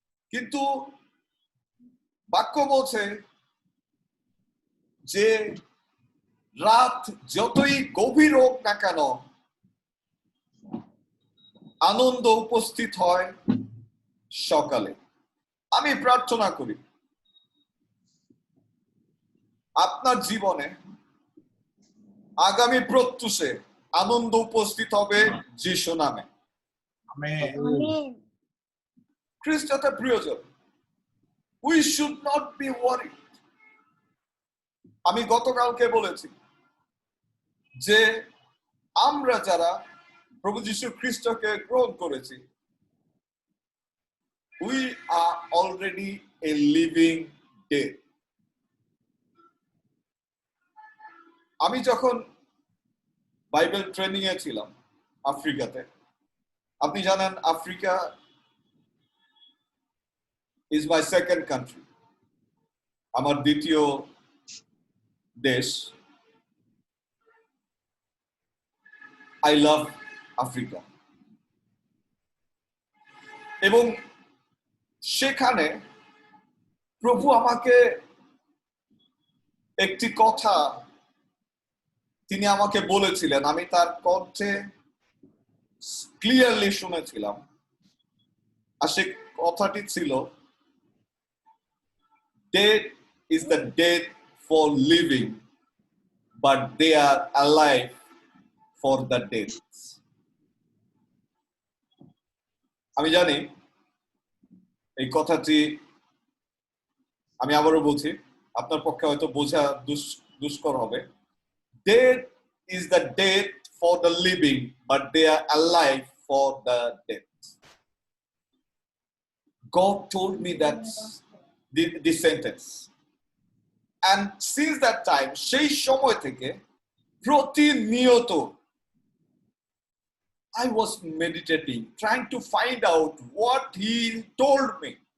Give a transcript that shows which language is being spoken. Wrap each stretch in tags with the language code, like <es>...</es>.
<bn>কিন্তু বাক্য বলছে যে রাত যতই গভীর হোক না কেন, আনন্দ উপস্থিত হয় সকালে। আমি প্রার্থনা করি আপনার জীবনে আগামী প্রত্যুষে আনন্দ উপস্থিত হবে যিশু নামে। আমেন। খ্রিস্টতে প্রিয়জন,</bn> <en>we should not be worried.</en> <bn>আমি গতকালকে বলেছি যে আমরা যারা প্রভু যীশু খ্রিস্টকে গ্রহণ করেছি,</bn> <en>we are already a living dead.</en> <bn>আমি যখন বাইবেল ট্রেনিং এ ছিলাম আফ্রিকাতে, আপনি জানেন</bn> <en>Africa is my second country,</en> <bn>আমার দ্বিতীয় দেশ।</bn> <en>I love Africa.</en> <bn>এবং সেখানে প্রভু আমাকে একটি কথা তিনি আমাকে বলেছিলেন, আমি তার কণ্ঠে ক্লিয়ারলি শুনেছিলাম। আর সে কথাটি ছিল,</bn> <en>death is the death for living, but they are alive for the dead.</en> <bn>আমি জানি এই কথাটি, আমি আবারও বলছি, আপনার পক্ষে হয়তো বোঝা দুষ্কর হবে।</bn> <en>Death is the death for the living, but they are alive for the dead. God told me that this sentence, and since that time,</en> <bn>সেই সময় থেকে প্রতিনিয়ত</bn> <en>I was meditating, trying to find out what he told me.</en>